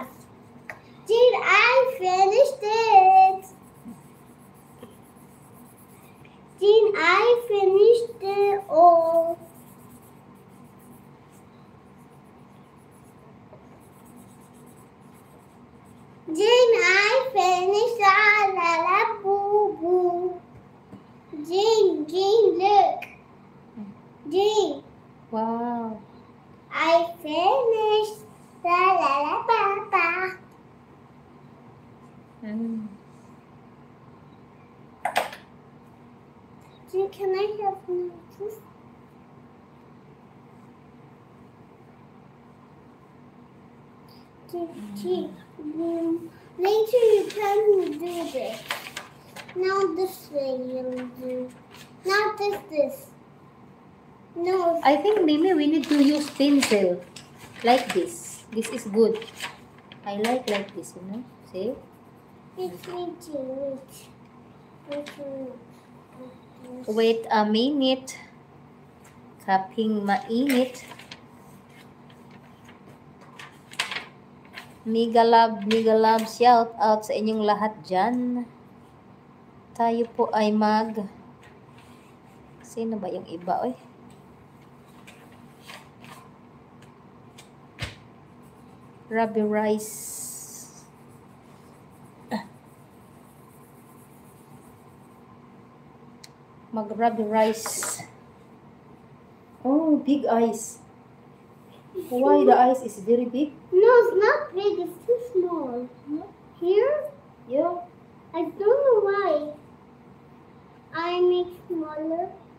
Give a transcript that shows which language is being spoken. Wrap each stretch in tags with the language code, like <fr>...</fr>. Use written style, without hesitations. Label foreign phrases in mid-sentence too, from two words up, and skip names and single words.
<en>Jean, I finished it. Jean, I finished it all. Jean, I finished la la la boo boo. Jean, look. Jean, Wow. I finished la la la ba ba. Jean, can I have noodles? Jean, later you can do this. Now this way you'll do. Now this. No. I think, Mimi, we need to use pencil. Like this. This is good. I like this, you know. See? Wait a minute.</en> <tl>Kaping mainit. Miga love,</tl> <en>shout out</en> <tl>sa inyong lahat dyan. Tayo po ay sino ba yung iba, oy? Ruby rice. Mag-ruby rice.</tl> <en>Oh, big eyes. Why the eyes is very big? No, it's not big. It's too small. Here? Yeah. I don't know why. I make smaller.</en>